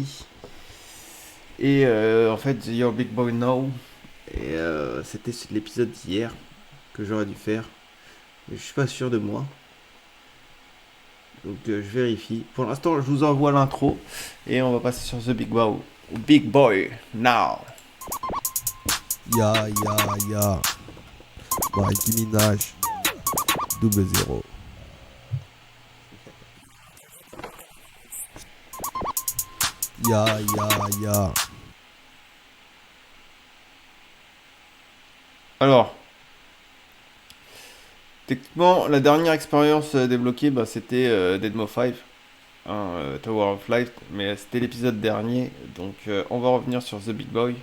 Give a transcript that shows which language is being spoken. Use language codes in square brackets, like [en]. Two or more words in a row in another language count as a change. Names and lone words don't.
[fr] Et en fait, [en] Your Big Boy Now. [fr] Et c'était l'épisode d'hier que j'aurais dû faire. Mais je suis pas sûr de moi. Donc je vérifie. Pour l'instant, je vous envoie l'intro. Et on va passer sur [en] The Big Boy. Big Boy Now. Ya, ya, ya. Mikey Minaj. Double zéro. Ya, ya, ya. [fr] Alors, techniquement, la dernière expérience débloquée, bah, c'était Deadmo 5, hein, [en] Tower of Light, [fr] mais c'était l'épisode dernier, donc on va revenir sur [en] The Big Boy.